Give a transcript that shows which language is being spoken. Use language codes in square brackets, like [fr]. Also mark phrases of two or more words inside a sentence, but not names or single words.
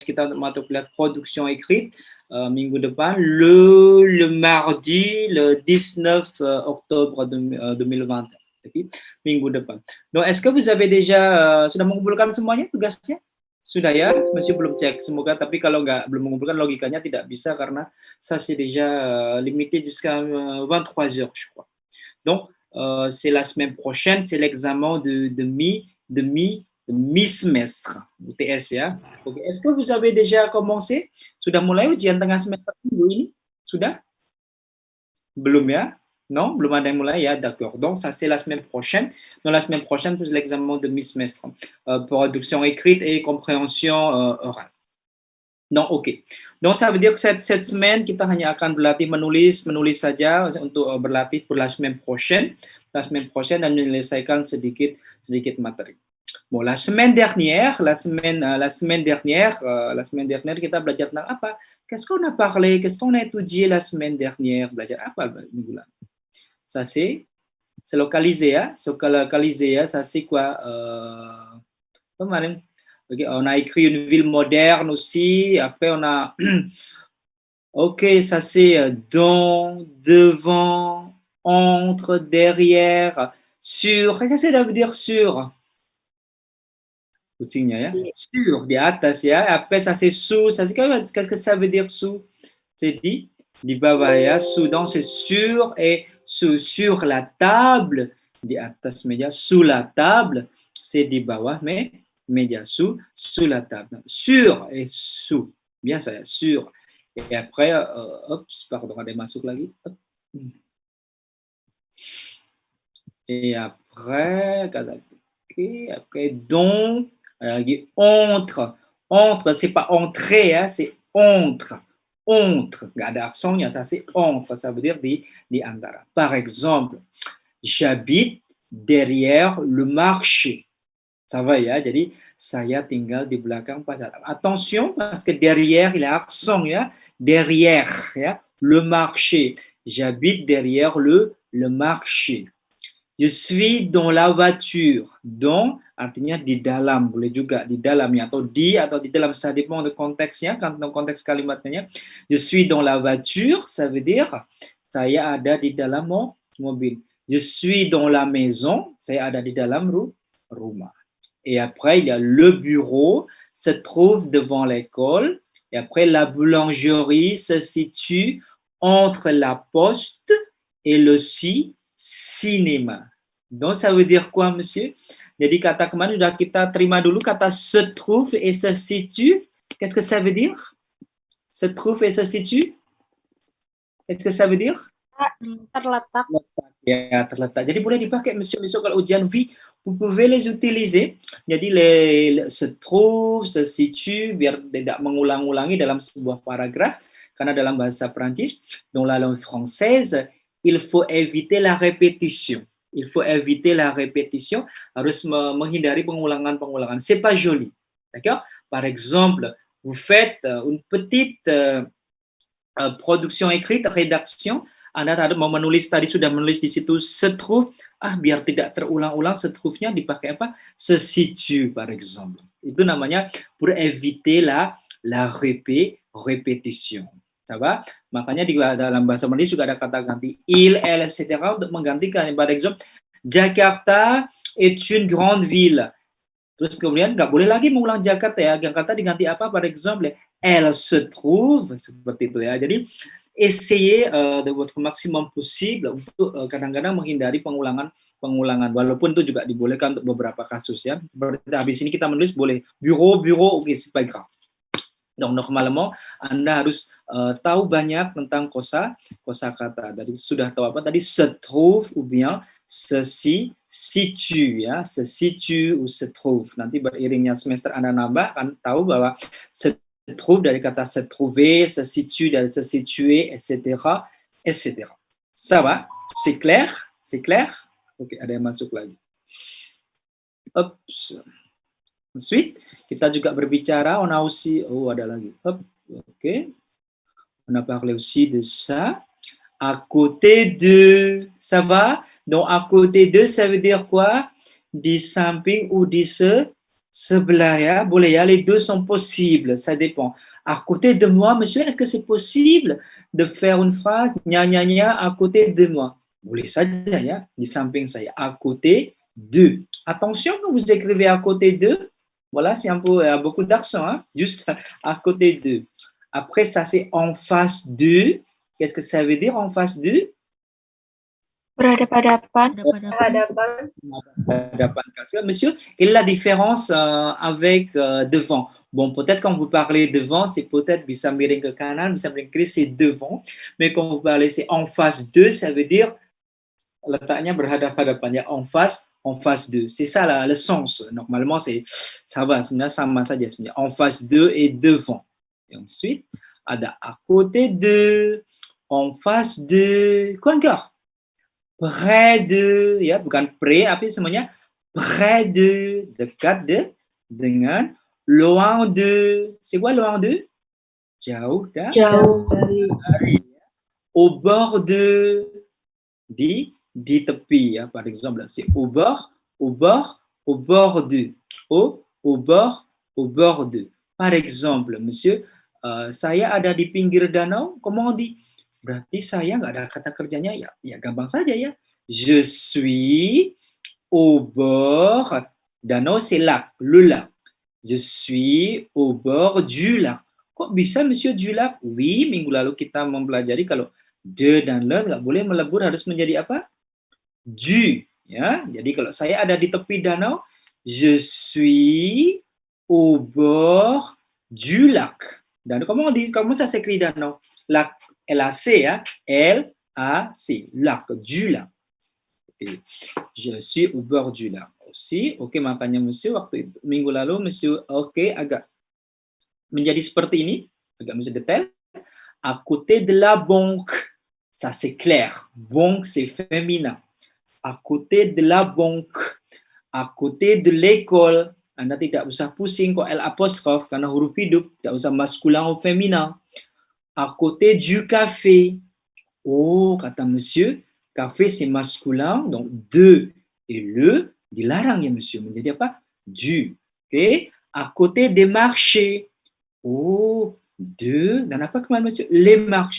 [id] kita untuk mata kuliah [fr] production écrite [id] minggu depan, [fr] le mardi, le 19 octobre 2020. Okay? [id] Minggu depan. [fr] Donc, est-ce que vous avez déjà [id] sudah mengumpulkan semuanya tugasnya? Sudah ya, masih belum cek. Semoga, tapi kalau belum mengumpulkan logikanya tidak bisa karena [fr] ça c'est déjà limité jusqu'à 23 heures, je crois. Donc, c'est la semaine prochaine, c'est l'examen de mi-semestre, UTS ya. Okay. Est-ce que vous avez déjà commencé? [id] Sudah mulai ujian tengah semester minggu ini? Sudah? Belum ya? Non, belum ada yang mulai ya, d'accord. [fr] Donc, ça c'est la semaine prochaine. Dans la semaine prochaine, c'est l'examen de mi-semestre. Production écrite et compréhension orale. Donc, ok. Donc, ça veut dire que cette semaine, [id] kita hanya akan berlatih menulis saja untuk berlatih [fr] pour la semaine prochaine. La semaine prochaine, [id] dan menyelesaikan sedikit materi. [fr] Bon, la semaine dernière, [id] kita belajar tentang apa? [fr] Qu'est-ce qu'on a parlé? Qu'est-ce qu'on a étudié la semaine dernière? [id] Belajar apa minggu lalu? [fr] Ça c'est localisé ya. Ça c'est quoi? Kemarin, okay, on a écrit une ville moderne aussi. Après, on a ok, ça c'est dans, devant, entre, derrière, sur. Qu'est-ce que ça veut dire sur? [id] Kucingnya ya. Sur, di atas ya. [fr] Après, ça c'est sous. Qu'est-ce que ça veut dire sous? [id] C'est di bawah ya. [fr] Sous, donc c'est sur et sur la table. [id] Di atas meja, [fr] sous la table. C'est [id] di bawah, [fr] mais meja, sous la table. Sur et sous. Bien ça, sur. Et après, pardon, [id] ada masuk lagi. [fr] Et après, après donc, entre. Entre, c'est pas entrer, hein, c'est entre. Entre, [id] nggak ada aksonnya, [fr] ça c'est entre, ça veut dire [id] di antara. [fr] Par exemple, j'habite derrière le marché. Ça va [id] ya, jadi saya tinggal di belakang pasar. [fr] Attention, parce que derrière, il y a accent ya, derrière ya, le marché. J'habite derrière le marché. Je suis dans la voiture. Dans [id] artinya di dalam, boleh juga di dalam ya, atau di dalam, [fr] ça dépend de konteksnya, quand dans [id] konteks kalimatnya. [fr] Je suis dans la voiture, ça veut dire [id] saya ada di dalam mobil. [fr] Je suis dans la maison, [id] saya ada di dalam rumah. [fr] Et après, il y a le bureau, se trouve devant l'école. Et après, la boulangerie se situe entre la poste et le cinéma. Donc, ça veut dire quoi, monsieur? [id] Jadi kata kemarin sudah kita terima dulu kata [fr] se trouve et se situe. Qu'est-ce que ça veut dire? Se trouve et se situe? Qu'est-ce que ça veut dire? [id] Terletak. Ya, terletak. Jadi boleh dipakai, monsieur, kalau ujian V, [fr] vous pouvez les utiliser. Jadi se trouve, se situe, [id] biar tidak mengulang-ulangi dalam sebuah paragraf. Karena dalam bahasa Prancis, [fr] dans la langue française, il faut éviter la répétition. Il faut éviter la répétition, [id] harus menghindari pengulangan-pengulangan. [fr] C'est pas joli, d'accord? Par exemple, vous faites une petite production écrite, rédaction. [id] Anda mau menulis, tadi sudah menulis di situ [fr] se trouve, [id] biar tidak terulang-ulang, [fr] se trouve- [id] nya dipakai apa? [fr] Se situe, par exemple. [id] Itu namanya [fr] pour éviter la répétition. [id] Sahabat, makanya di dalam bahasa Malaysia juga ada kata ganti [fr] il, elle, [id] etc. untuk menggantikan. [fr] Par exemple, Jakarta est une grande ville. [id] Terus kemudian nggak boleh lagi mengulang Jakarta ya. Jakarta diganti apa? [fr] Par exemple, elle se trouve, [id] seperti itu ya. Jadi [fr] essayez de votre maximum possible [id] untuk kadang-kadang menghindari pengulangan, walaupun itu juga dibolehkan untuk beberapa kasus ya. Seperti habis ini kita menulis boleh bureau, oke, [fr] c'est pas grave. [id] Donc normalement Anda harus tahu banyak tentang kosakata. Tadi sudah tahu apa tadi? [fr] Se trouve ou bien se situe ya, se situe ou se trouve. [id] Nanti beriringnya semester Anda nambah akan tahu bahwa [fr] se trouve [id] dari kata [fr] se trouver, se situe [id] dari [fr] se situer, [id] etc. [fr] etc. Ça va? C'est clair? C'est clair? [id] Oke, ada yang masuk lagi. Oops. Ensuite, kita juga berbicara, [fr] on a aussi, [id] ada lagi. [fr] Ok. On a parlé aussi de ça. À côté de, ça va? Donc, à côté de, ça veut dire quoi? [id] Di samping ou di Sebelah ya, boleh ya, [fr] les deux sont possibles, ça dépend. À côté de moi, monsieur, est-ce que c'est possible de faire une phrase nya nya nya à côté de moi? [id] Boleh saja ya, di samping saya, [fr] à côté de. Attention quand vous écrivez à côté de, voilà, c'est un peu, beaucoup d'accent, hein, juste à côté de. Après, ça c'est en face de. Qu'est-ce que ça veut dire en face de? [id] Berhadapan-hadapan. [fr] Monsieur, quelle est la différence avec devant? Bon, peut-être quand vous parlez devant, c'est peut-être [id] bisa miring ke kanan, bisa miring ke kiri, [fr] c'est devant. Mais quand vous parlez, c'est en face de, ça veut dire [id] letaknya berhadapan-hadapan ya, [fr] en face de. C'est ça le sens. Normalement, ça va, [id] sebenarnya sama saja sebenarnya. [fr] En face de et devant. Et ensuite, ada à côté de, en face de, quoi encore? Près de, [id] ya, bukan [fr] près, [id] tapi semuanya [fr] près de, dekat de, dengan, loin de, c'est quoi loin de? [id] Jauh dari, [fr] au bord de, [id] di tepi, ya, [fr] par exemple, c'est au bord de, au bord de. Par exemple, monsieur, [id] saya ada di pinggir danau, [fr] comment on dit? [id] Berarti saya nggak ada kata kerjanya, ya gampang saja ya. [fr] Je suis au bord, danau c'est lac, le lac. Je suis au bord du lac. [id] Kok bisa monsieur [fr] du lac? Oui, [id] minggu lalu kita mempelajari kalau de dan le nggak boleh melebur, harus menjadi apa? Du. Ya, jadi kalau saya ada di tepi danau, [fr] je suis au bord du lac. Dan comment ça s'écrit danau? Lac, L-A-C, ya, L-A-C, lac, du lac. Okay. Je suis au bord du lac aussi. [id] Oke, makanya monsieur waktu minggu lalu monsieur agak menjadi seperti ini, agak monsieur detail. [fr] À côté de la banque, ça c'est clair. Banque c'est féminin. À côté de la banque, à côté de l'école, [id] Anda tidak usah pusing kok L apostrophe karena huruf hidup, tidak usah [fr] masculin ou féminin. À côté du café. Oh, kata monsieur, café c'est masculin, donc de et le [id] dilarang ya monsieur, menjadi apa? [fr] Du. [id] Oke, [fr] à côté des marchés. Oh, de [id] dan apa kemarin monsieur? [fr] Les marchés.